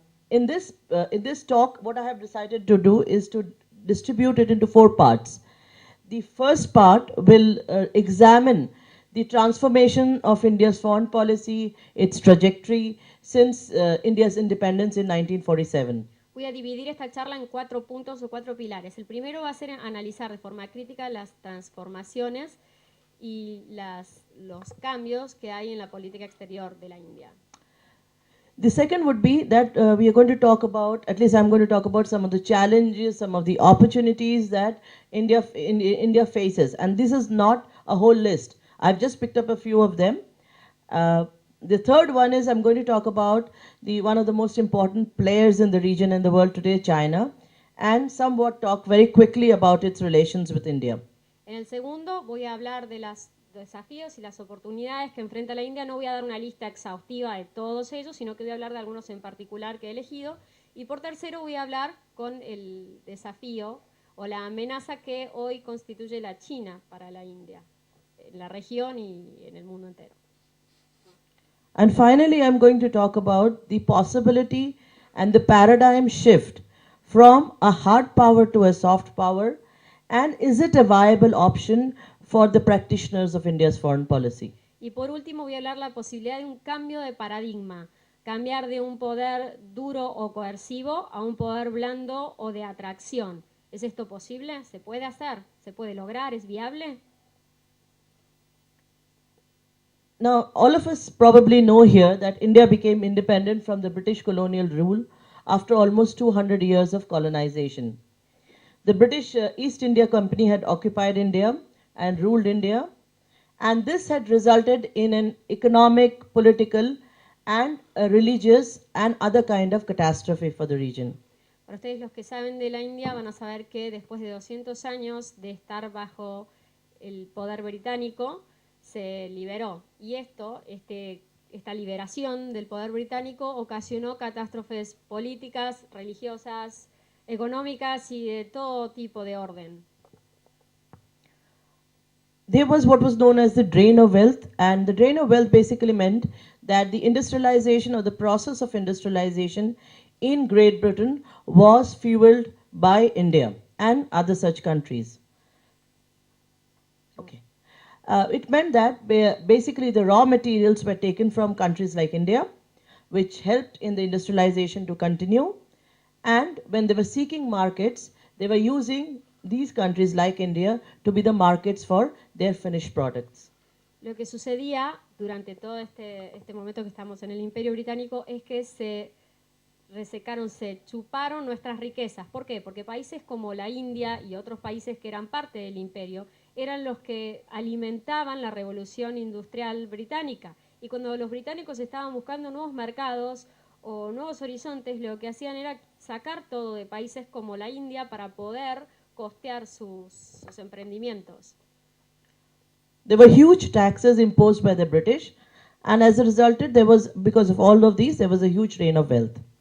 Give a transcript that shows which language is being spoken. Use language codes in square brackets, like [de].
[en] In this talk, what I have decided to do is to distribute it into 4 parts. The first part will examine the transformation of India's foreign policy, its trajectory since India's independence in 1947. [es] Voy a dividir esta charla en 4 puntos o 4 pilares. El primero va a ser analizar de forma crítica las transformaciones y los cambios que hay en la política exterior de la India. [en] The second would be that we are going to talk about, at least I'm going to talk about some of the challenges, some of the opportunities that India faces. And this is not a whole list. I've just picked up a few of them. The third one is I'm going to talk about one of the most important players in the region and the world today, China, and somewhat talk very quickly about its relations with India. [es] En el segundo voy a hablar de los desafíos y las oportunidades que enfrenta la India. No voy a dar una lista exhaustiva de todos ellos, sino que voy a hablar de algunos en particular que he elegido. Y por tercero voy a hablar con el desafío o la amenaza que hoy constituye la China para la India, en la región y en el mundo entero. [en] And finally, I'm going to talk about the possibility and the paradigm shift from a hard power to a soft power, and is it a viable option for the practitioners of India's foreign policy? [es] Y por último voy a hablar la posibilidad de un cambio de paradigma, cambiar de un poder duro o coercivo a un poder blando o de atracción. ¿Es esto posible? ¿Se puede hacer? ¿Se puede lograr? ¿Es viable? [en] Now, all of us probably know here that India became independent from the British colonial rule after almost 200 years of colonization. The British East India Company had occupied India and ruled India, and this had resulted in an economic, political, and a religious and other kind of catastrophe for the region. [es] Para ustedes los que saben de la India van a saber que después de 200 años de estar bajo el poder británico, se liberó. Y esta liberación del poder británico ocasionó catástrofes políticas, religiosas, económicas y de todo tipo de orden. [en] There was what was known as the drain of wealth, and the drain of wealth basically meant that the industrialization or the process of industrialization in Great Britain was fueled by India and other such countries. Okay. It meant that basically the raw materials were taken from countries like India, which helped in the industrialization to continue. And when they were seeking markets, they were using these countries like India to be the markets for their finished products. [es] Lo que sucedía durante todo este momento que estamos en el Imperio Británico es que se resecaron, se chuparon nuestras riquezas. ¿Por qué? Porque países como la India y otros países que eran parte del imperio eran los que alimentaban la revolución industrial británica. Y cuando los británicos estaban buscando nuevos mercados o nuevos horizontes, lo que hacían era sacar todo de países como la India para poder costear sus emprendimientos. [en] There were huge taxes imposed by the British, and as a result, because of all of these, there was a huge drain of wealth.